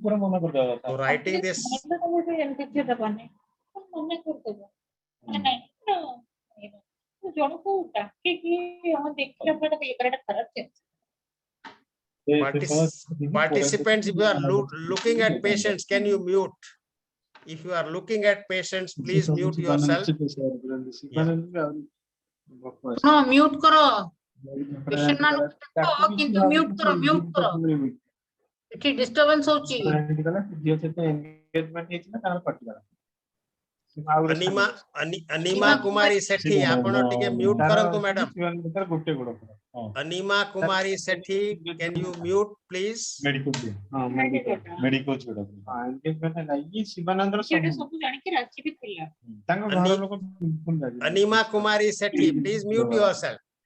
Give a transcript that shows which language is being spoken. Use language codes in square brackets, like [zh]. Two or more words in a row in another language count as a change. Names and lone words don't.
[en] So writing this, participants, if you are looking at patients, can you mute? If you are looking at patients, please mute yourself. Yeah. [or] ନୋ, ମ୍ୟୁଟ କର. ପେସେଣ୍ଟ ମାନ କିନ୍ତୁ ମ୍ୟୁଟ କର. ଇଟ ଡିଷ୍ଟର୍ବାନ୍ସ ହଉଛି. Anima Kumari Sethi, ଆପଣ ଟିକେ mute କରନ୍ତୁ madam. [en] Anima Kumari Sethi, can you mute please? Anima Kumari Sethi, please mute yourself.